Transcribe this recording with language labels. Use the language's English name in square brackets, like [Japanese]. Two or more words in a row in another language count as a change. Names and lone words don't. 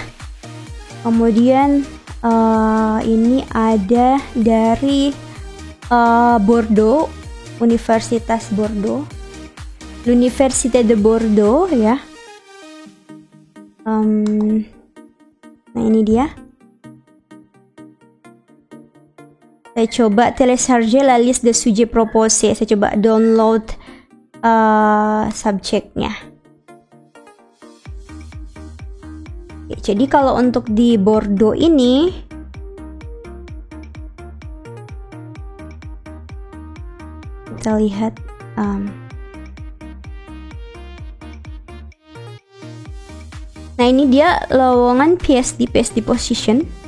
[Indonesian] Kemudian ini ada dari Bordeaux, Universitas Bordeaux, l'Université de Bordeaux ya. Nah ini dia. Saya coba [French] télécharger la liste de sujets proposés. [Indonesian] Saya coba download subjeknya. Jadi kalau untuk di Bordeaux ini kita lihat nah ini dia lowongan [English] PhD position.